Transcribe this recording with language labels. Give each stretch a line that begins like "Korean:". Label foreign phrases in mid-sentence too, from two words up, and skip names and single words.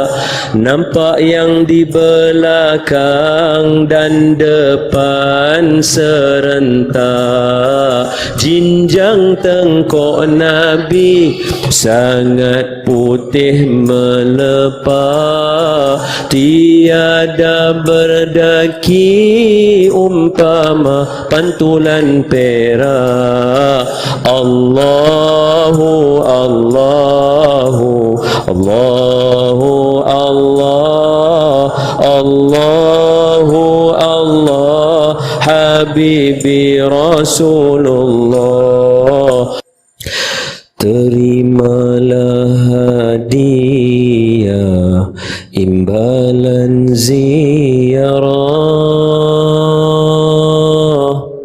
Malay: Nampak yang di belakang dan depan serentak. Jinjang tengkok Nabi sangat putih melepah, tiada berdaki umpama pantulan perak.
Arabic: الله الله الله الله الله الله حبيبي رسول الله.
Malay: Terimalah hadiah imbalan ziarah.